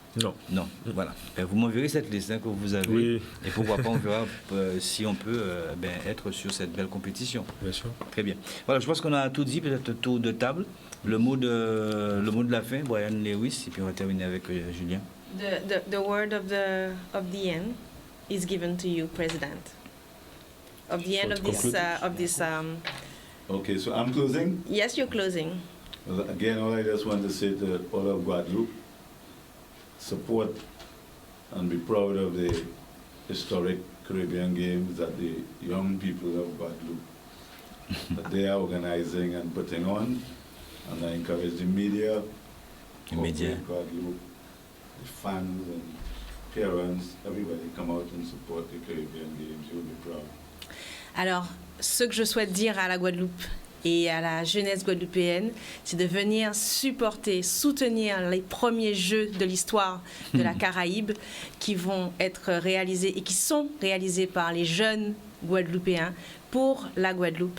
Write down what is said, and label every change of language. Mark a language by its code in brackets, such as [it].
[fr] Non. Non, voilà. Vous m'enverrez cette liste que vous avez. Oui. Et pourquoi pas, on verra si on peut être sur cette belle compétition. Bien sûr. Très bien. Voilà, je pense qu'on a tout dit, peut-être tour de table. Le mot de la fin, Brian Lewis, et puis on va terminer avec Julien. [en] The word of the end is given to you, President. Of the end of this. Okay, so I'm closing. Yes, you're closing. Well, again, all I just want to say to all of Guadeloupe, support and be proud of the historic Caribbean Games that the young people of Guadeloupe that they are organizing and putting on. And I encourage the media, corporate Guadeloupe, the fans and parents, everybody come out and support the Caribbean Games. You'll be proud. [fr] Alors, ce que je souhaite dire à la Guadeloupe et à la jeunesse guadeloupéenne, c'est de venir supporter, soutenir les premiers Jeux de l'histoire de la Caraïbe qui vont être réalisés et qui sont réalisés par les jeunes Guadeloupéens pour la Guadeloupe.